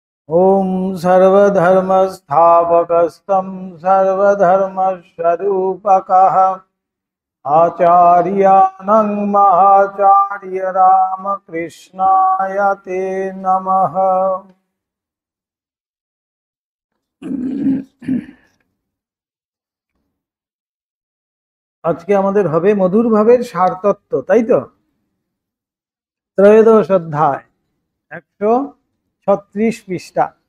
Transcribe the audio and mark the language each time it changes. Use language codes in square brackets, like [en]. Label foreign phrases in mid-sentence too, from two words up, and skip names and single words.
[sa] ओम सर्वधर्मस्थापकस्तं सर्वधर्मस्वरूपकः आचार्यानं महाचार्य रामकृष्णाय ते नमः। [bn] আজকে আমাদের হবে মধুর ভাবের সারতত্ত্ব, তাই তো? ত্রয়োদশ অধ্যায় 136 পৃষ্ঠা।